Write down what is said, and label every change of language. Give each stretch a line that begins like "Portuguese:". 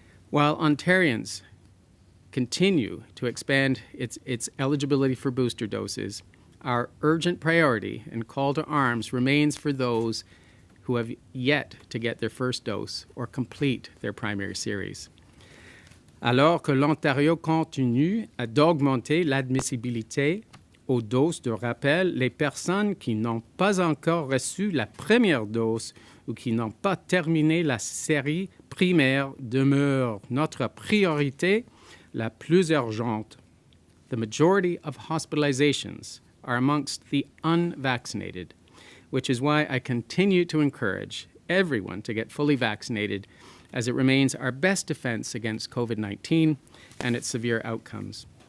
English: While Ontarians continue to expand its eligibility for booster doses, our urgent priority and call to arms remains for those who have yet to get their first dose or complete their primary series.
French: Alors que l'Ontario continue d'augmenter l'admissibilité aux doses de rappel, les personnes qui n'ont pas encore reçu la première dose ou qui n'ont pas terminé la série primaire demeurent notre priorité la plus urgente.
English: The majority of hospitalizations are amongst the unvaccinated, which is why I continue to encourage everyone to get fully vaccinated, as it remains our best defense against COVID-19 and its severe outcomes.